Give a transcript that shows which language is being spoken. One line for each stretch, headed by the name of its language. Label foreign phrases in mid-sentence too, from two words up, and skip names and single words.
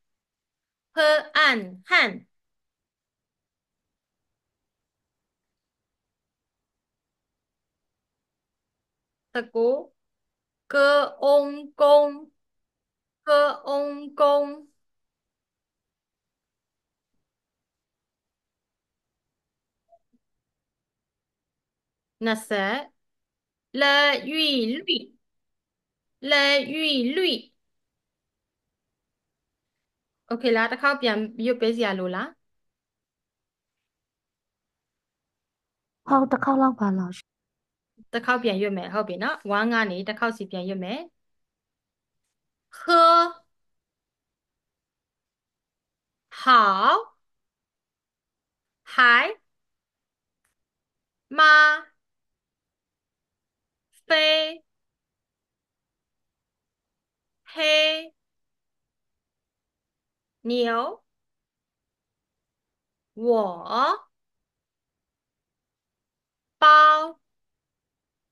Chinese: 19 歌翁公
Burmese: 20
Chinese: 了玉绿
Burmese: โอเคလားတစ်ခေါက်ပြန်ရွတ်ပေးစရာလိုလား ဟုတ်တစ်ခေါက်လောက်ပါလားရှင် တစ်ခေါက်ပြန်ရွတ်မယ်ဟုတ်ပြီနော်1ကနေတစ်ခေါက်စီပြန်ရွတ်မယ်
Chinese: 喝好海妈飞黑牛我包